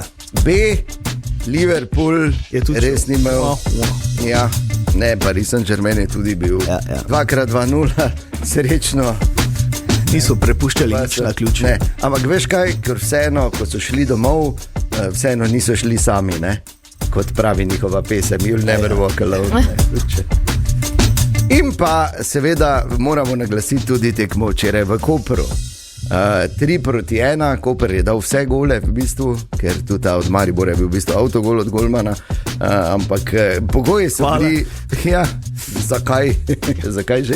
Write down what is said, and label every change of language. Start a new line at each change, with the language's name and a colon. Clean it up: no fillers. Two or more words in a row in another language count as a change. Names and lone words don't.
Slovenian: B, Liverpool je tudi res ni imel. Ja, ne, Paris Saint-Germain je tudi bil. 2x2-0, srečno. Niso prepuščali nič na ključ. Ne, ampak veš kaj, ker vseeno, ko so šli domov, vseeno niso šli sami, ne? kot pravi njihova pesem,
English: You'll never walk alone.
Slovenian: In pa seveda moramo naglasiti tudi tekmo včeraj v Kopru. 3-1, Koper je dal vse gole v bistvu, ker tudi ta od Maribora je bil v bistvu avtogol od golmana, ampak pogoji so bili, ja, zakaj že?